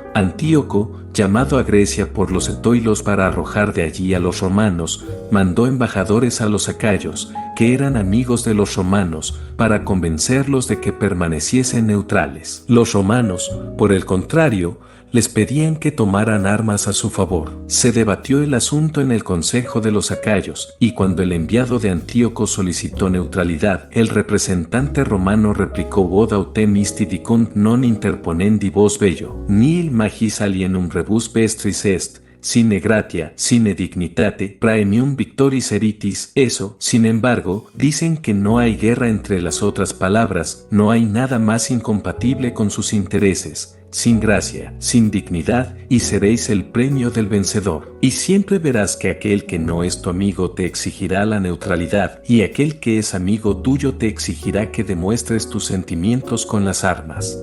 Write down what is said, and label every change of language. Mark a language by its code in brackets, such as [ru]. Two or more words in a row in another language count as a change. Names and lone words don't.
[es] Antíoco, llamado a Grecia por los etoilos para arrojar de allí a los romanos, mandó embajadores a los acayos, que eran amigos de los romanos, para convencerlos de que permaneciesen neutrales. Los romanos, por el contrario, les pedían que tomaran armas a su favor. Se debatió el asunto en el consejo de los acayos, y cuando el enviado de Antíoco solicitó neutralidad, el representante romano replicó: [la] Vod autem isti dicunt non interponendi vos bello, nihil magis alienum rebus vestris est, sine gratia, sine dignitate, praemium victoris eritis. [es] Eso, sin embargo, dicen que no hay guerra. Entre las otras palabras, no hay nada más incompatible con sus intereses, sin gracia, sin dignidad, y seréis el premio del vencedor. Y siempre verás que aquel que no es tu amigo te exigirá la neutralidad, y aquel que es amigo tuyo te exigirá que demuestres tus sentimientos con las armas.